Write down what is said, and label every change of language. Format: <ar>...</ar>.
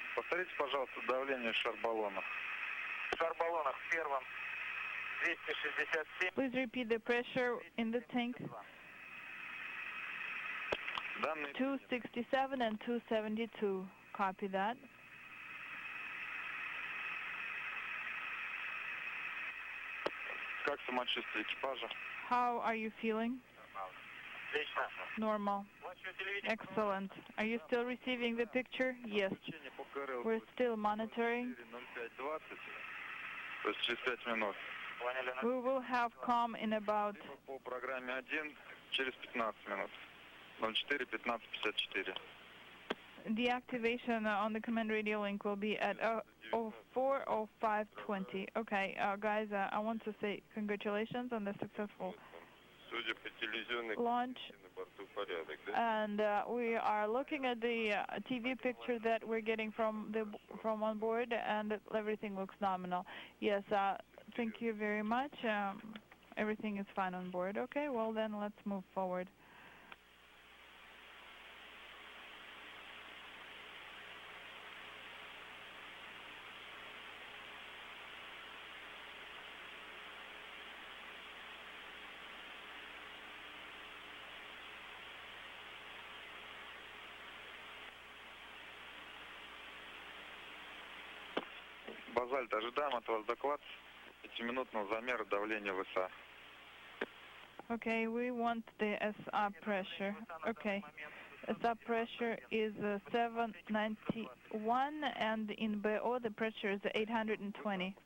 <ru>Повторите, пожалуйста, давление шар-баллонов. Шар-баллонов в первом 267.</ru> <en>Please repeat the pressure in the tank. 267 and 272. Copy that.</en> <ru>Как самочувствие экипажа?</ru> <en>How are you feeling? Normal. Excellent. Are you still receiving the picture? Yes. We're still monitoring.</en> <ru>То есть через 5 минут.</ru> <en>We will have COM in about...</en> <ru>По программе 1 через 15 минут. 04-15-54.</ru> <en>The activation on the command radio link will be at 04:05:20. Okay, guys, I want to say congratulations on the successful launch. And we are looking at the TV picture that we're getting from on board, and everything looks nominal. Yes, thank you very much. Everything is fine on board. Okay, well then let's move forward.</en> <ru>Базальт, ожидаем от вас доклад 5-минутного замера давления ВСА.</ru> <en>Okay, we want the SR pressure. Okay, SR pressure is 791, and in BO the pressure is 820.</en>